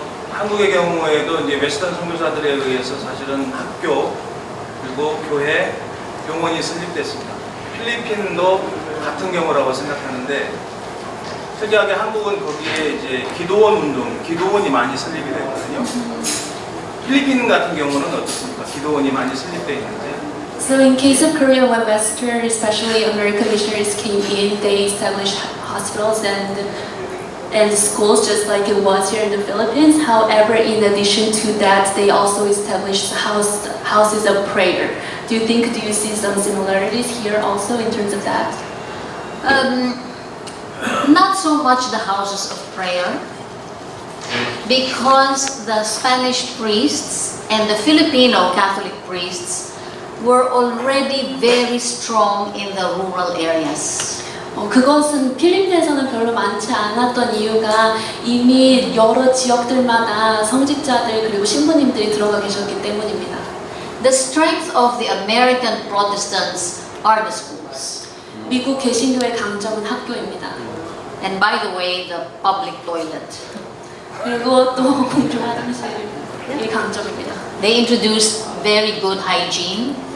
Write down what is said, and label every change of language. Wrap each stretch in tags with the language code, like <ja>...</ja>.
<ko>한국의 경우에도 이제 웨스턴 선교사들에 의해서 사실은 학교 그리고 교회, 병원이 설립됐습니다. 필리핀도 같은 경우라고 생각하는데 특이하게 한국은 거기에 이제 기도원 운동, 기도원이 많이 설립이 되거든요. 필리핀 같은 경우는 어떻습니까? 기도원이 많이 설립되어 있는지.</ko> <en>So in case of Korea, when Western, especially American missionaries came in, they established hospitals and schools just like it was here in the Philippines. However, in addition to that, they also established houses of prayer. Do you see some similarities here also in terms of that? Not so much the houses of prayer, because the Spanish priests and the Filipino Catholic priests were already very strong in the rural areas.</en> <ko>그것은 필리핀에서는 별로 많지 않았던 이유가 이미 여러 지역들마다 성직자들 그리고 신부님들이 들어가 계셨기 때문입니다.</ko> <en>The strength of the American Protestants are the schools.</en> <ko>미국 개신교의 강점은 학교입니다.</ko> <en>And by the way, the public toilet.</en> <ko>그리고 또 공중 화장실이 강점입니다.</ko> <en>They introduced very good hygiene.</en>